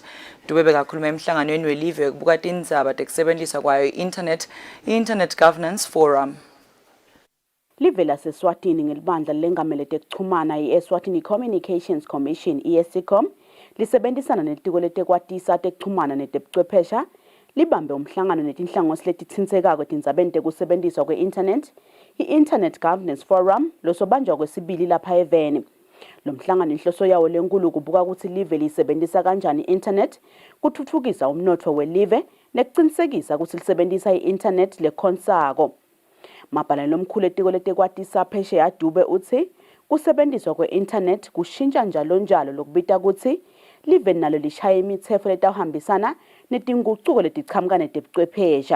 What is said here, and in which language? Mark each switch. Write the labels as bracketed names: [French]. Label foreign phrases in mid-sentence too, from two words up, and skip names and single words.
[Swati] Dube bekakhuluma emhlanganweni welive kubuka tindzaba tekusebenziswa kwayo i-Internet Governance Forum. Live laseswatini ngelibandla lengamele tekuchumana i-Eswatini Communications Commission ESCOM lisebenzisana netiko letekwatisa tekuchumana netebuchwephesha libambe umhlangano netinhlangothi letitsintseka tindzabeni tekusebenziswa kwe-internet i-Internet Governance Forum losobanjwa kwesibili lapha eVeni. Lo mhlangano inhloso yawo lenkulu kubuka ukuthi live lisebenzisa kanjani i-internet kuthuthukisa umnotfo welive nekucinisekisa ukuthi lisebenzisa i-internet lekhonsako. Mabhalane lomkhulu etiko letekwatisa phesheya Dube uthi kusebenziswa kwe-internet kushintsha njalo lokubita ukuthi live nalo lishaya imitsetfo letawuhambisana netingucuko letichamuka netebuchwephesha.